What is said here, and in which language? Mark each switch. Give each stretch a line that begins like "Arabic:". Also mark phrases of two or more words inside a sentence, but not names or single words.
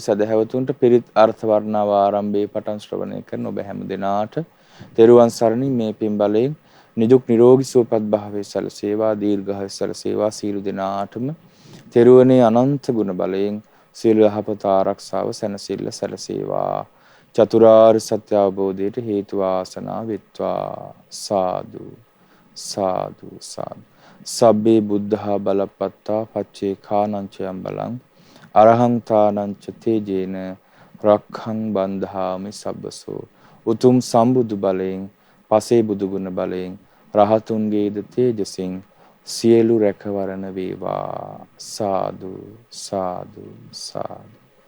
Sinhala: සදහැවතුන්ට පිරිත් අර්ථ වර්ණාව ආරම්භයේ පටන් ශ්‍රවණය කරන ඔබ හැම දිනාට තෙරුවන් සරණින් මේ පින් බලයෙන් නිදුක් නිරෝගී සුවපත් භාවයේ සැලසේවා දීර්ඝායුෂ සැලසේවා සියලු දෙනාටම තෙරුවනේ අනන්ත ගුණ බලයෙන් සියලු යහපත ආරක්ෂාව සැනසෙල්ල සැලසේවා චතුරාර්ය සත්‍ය අවබෝධයට හේතු වාසනා වෙත්වා සාදු සාදු සාදු
Pali: සබ්බේ බුද්ධා බලපත්තා පච්චේ කානංචයම් බලං අරහං තානංච තේජේන රක්ඛං බන්ධාමි සබ්බසෝ
Sinhala: උතුම් සම්බුදු බලයෙන් පසේ බුදු ගුණ බලයෙන් රහතුන්ගේද තේජසින් සියලු රැකවරණ වේවා සාදු සාදු සාදු